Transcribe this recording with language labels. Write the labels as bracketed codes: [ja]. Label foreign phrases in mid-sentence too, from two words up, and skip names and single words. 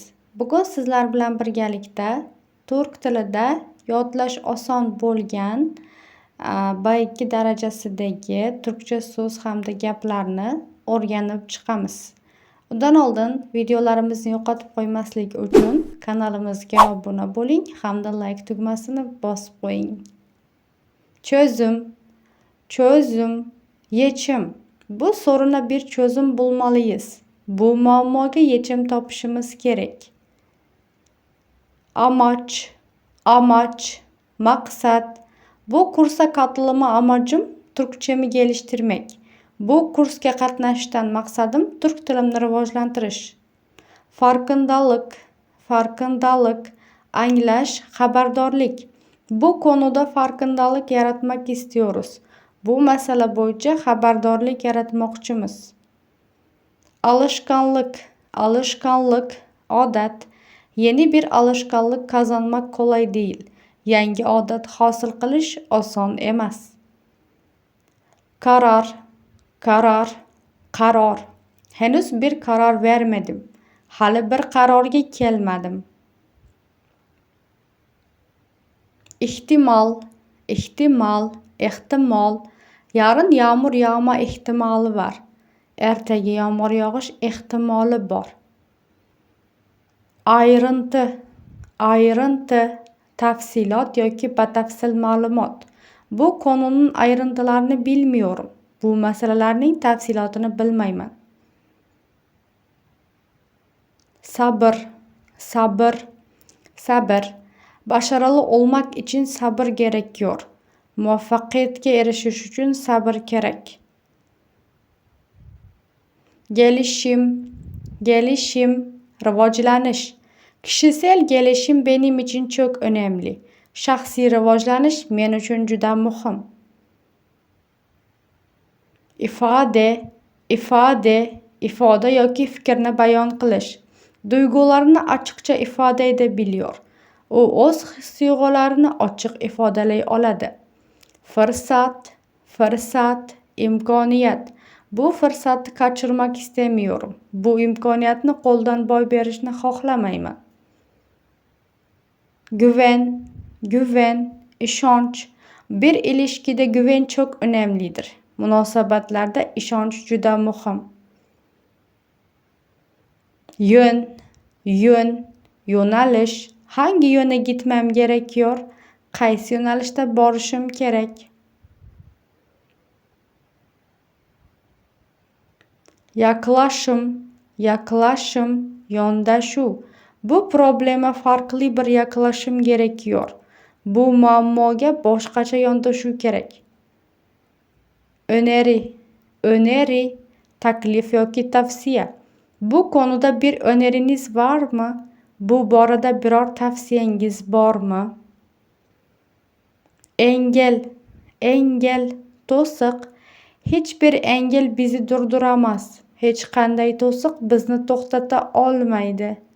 [uz] Bugun sizlar bilan birgalikda turk tilida yodlash oson bo'lgan B2 darajasidagi turkcha so'z hamda gaplarni o'rganib chiqamiz. Undan oldin videolarimizni yo'qotib qo'ymaslik uchun kanalimizga obuna bo'ling hamda like tugmasini bosib qo'ying. [tr] Çözüm, yechim. Bu soruna bir çözüm bulmalıyız. [uz] Bu muammoga yechim topishimiz kerak. [tr] Amaç, maqsad. Bu kursa katılma amacım Türkçemi geliştirmek. [uz] Bu kursga qatnashishdan maqsadim Türk tilimni rivojlantirish. Farkındalık, anglash, xabardorlik. [tr] Bu konuda farkındalık yaratmak istiyoruz. [uz] Bu masala bo'yicha xabardorlik yaratmoqchimiz. [tr] Alışkanlık, odat. Yeni bir alışkanlık kazanmak kolay değil. [uz] Yangi odat hosil qilish oson emas. Qaror. [tr] Henüz bir karar vermedim. [uz] Hali bir qarorga kelmadim. Ehtimal. [tr] Yarın yağmur yağma ehtimali var. [uz] Ertaga yağmur yog'ish ehtimoli bor. Ayrıntı, tafsilot yoki batafsil ma'lumot. [tr] Bu konunun ayrıntılarını bilmiyorum. [uz] Bu masalalarning tafsilotini bilmayman. [tr] Sabır. Başarılı olmak için sabır gerekiyor. [uz] Muvaffaqiyatga erishish uchun sabr kerak. [tr] Gelişim, rivojlanish. Kişisel gelişim benim için çok önemli. [uz] Shaxsiy rivojlanish men uchun juda muhim. Ifoda yoki fikrni bayon qilish. Duygularni ochiqcha [tr] ifoda edebiliyor. [uz] U o'z his-tuyg'ularini ochiq ifodalay oladi. [tr] Fırsat, imkoniyat. Bu fırsatni kaçırmak istemiyorum. [uz] Bu imkoniyatni qo'ldan boy berishni xohlamayman. [tr] Güven, ishonch. Bir ilişkide güven çok önemlidir. [uz] Munosabatlarda ishonch juda muhim. Yo'nalish. [tr] Hangi yöne gitmem gerekiyor? [uz] Qaysi yo'nalishda borishim kerak? [tr] Yaklaşım, yondashuv. Bu problema farklı bir yaklaşım gerekiyor. [uz] Bu muammoga boshqacha yondashuv kerak. Öneri, taklif yoki tavsiya. [tr] Bu konuda bir öneriniz var mı? [uz] Bu borada biror tavsiyangiz bormi? [tr] Engel, to'siq. Hiçbir engel bizi durduramaz. [uz] Hech qanday to'siq bizni to'xtata olmaydi.